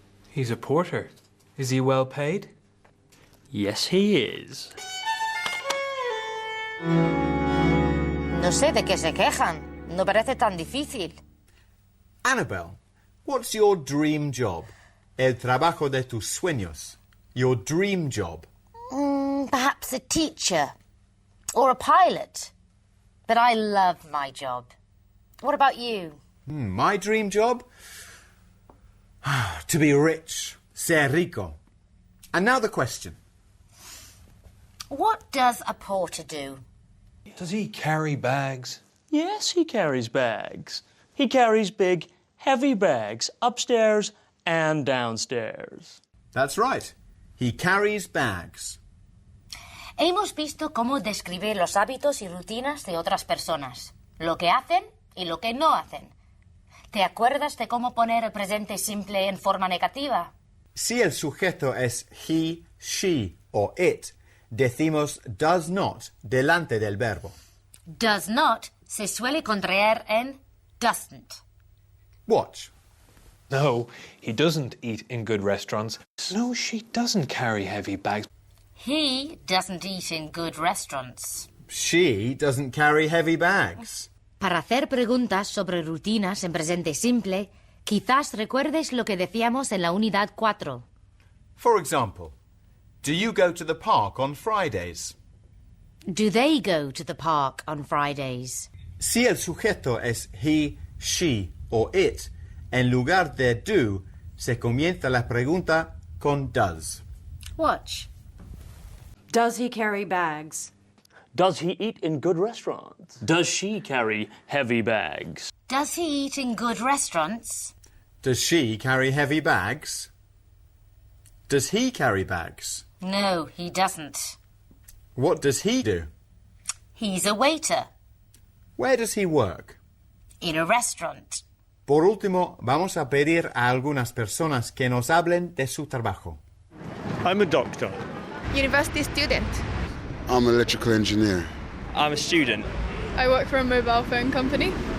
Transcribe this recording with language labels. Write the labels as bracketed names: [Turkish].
[English] He's a porter. Is he well paid? Yes, he is. [Spanish] No sé de qué se quejan. No parece tan difícil. [English] Annabelle, what's your dream job? [Spanish] El trabajo de tus sueños. [English] Your dream job. Perhaps a teacher or a pilot. But I love my job. What about you? My dream job? To be rich. [Spanish] Ser rico. [English] And now the question. What does a porter do? Does he carry bags? Yes, he carries bags. He carries big, heavy bags upstairs and downstairs. That's right. He carries bags. [Spanish] Hemos visto cómo describir los hábitos y rutinas de otras personas, lo que hacen y lo que no hacen. ¿Te acuerdas de cómo poner el presente simple en forma negativa? Si el sujeto es he, she o it, decimos does not delante del verbo. Does not se suele contraer en doesn't. [English] Watch. No, he doesn't eat in good restaurants. No, she doesn't carry heavy bags. He doesn't eat in good restaurants. She doesn't carry heavy bags. [Spanish] Para hacer preguntas sobre rutinas en presente simple, quizás recuerdes lo que decíamos en la unidad 4. [English] For example, do you go to the park on Fridays? Do they go to the park on Fridays? [Spanish] Si el sujeto es he, she o it, en lugar de do, se comienza la pregunta con does. [English] Watch. Does he carry bags? Does he eat in good restaurants? Does she carry heavy bags? Does he eat in good restaurants? Does she carry heavy bags? Does he carry bags? No, he doesn't. What does he do? He's a waiter Where does he work? in a restaurant. [Spanish] Por último, vamos a pedir a algunas personas que nos hablen de su trabajo. [English] I'm a doctor. University student. I'm an electrical engineer. I'm a student. I work for a mobile phone company.